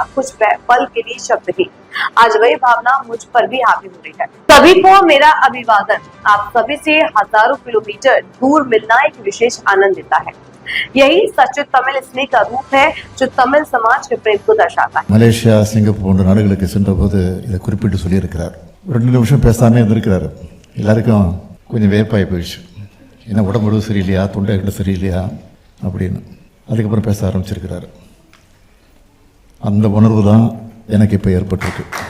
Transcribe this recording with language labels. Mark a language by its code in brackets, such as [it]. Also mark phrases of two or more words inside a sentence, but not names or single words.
[hi] कुछ पल के लिए शब्द ही, आज वही भावना मुझ पर भी हावी हो रही है। सभी को मेरा अभिवादन। आप सभी से हजारों किलोमीटर दूर मिलना एक विशेष आनंद देता है। यही सच्चे तमिल स्नेह का रूप है जो तमिल समाज के प्रेम को दर्शाता है। [ta] மலேசியா சிங்கப்பூர் போன்ற நாடுகளுக்கு சென்ற போது இதை குறிப்பிட்டு சொல்லியிருக்கிறார். 2 நிமிஷம் பேசாம இருந்திருக்கிறார். எல்லாருக்கும் கொஞ்சம் வேப்பாய் போயிடுச்சு. ஏன்னா உடம்பு சரியில்லையா, தொண்டை சரியில்லையா அப்படின்னு. அதுக்கப்புறம் பேச ஆரம்பிச்சிருக்கிறார். அந்த உணர்வு தான் எனக்கு இப்போ ஏற்பட்டிருக்கு.